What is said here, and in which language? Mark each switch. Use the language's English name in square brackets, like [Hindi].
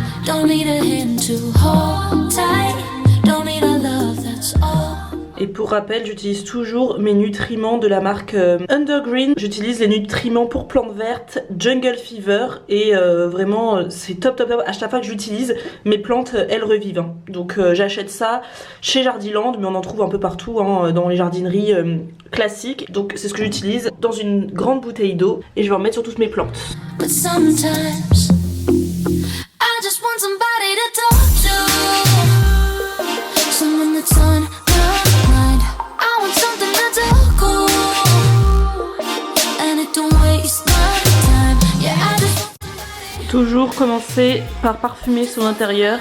[English] Don't need a hand to hold tight. Don't need a love, that's all. [French] Et pour rappel, j'utilise toujours mes nutriments de la marque Undergreen. J'utilise les nutriments pour plantes vertes Jungle Fever et vraiment c'est top top top. À chaque fois que j'utilise, mes plantes elles revivent. Hein. Donc j'achète ça chez Jardiland, mais on en trouve un peu partout hein, dans les jardineries classiques. Donc c'est ce que j'utilise dans une grande bouteille d'eau et je vais en mettre sur toutes mes plantes. [English] But sometimes I just want somebody to talk to. Someone that's on my mind. I want something that's all cool. And it don't waste my time. Yeah, I just want somebody. [French] Toujours commencer par parfumer son intérieur.